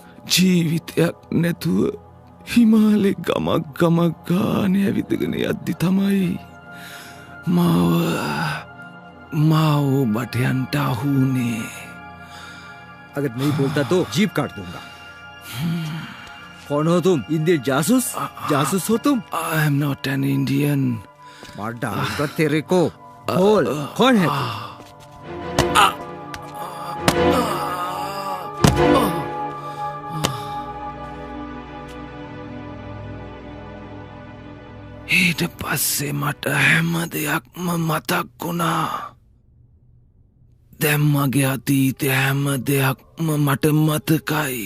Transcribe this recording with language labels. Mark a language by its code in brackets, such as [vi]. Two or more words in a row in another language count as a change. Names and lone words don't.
[si] ජීවිතයක් නැතුව හිමාලේ ගමක් ගානේ ඇවිදගෙන යද්දි තමයි माओ बटियंटा हूने। [hi] अगर नहीं बोलता तो जीप काट दूंगा। कौन हो तुम? इंडियन जासूस? जासूस हो तुम? [en] I am not an Indian. [hi] मार डालूंगा तेरे को। बोल, कौन है तू? [si] ඊට පස්සේ මට හැම දෙයක්ම මතක් වුණා. දැන් මගේ අතීතේ හැම දෙයක්ම මට මතකයි.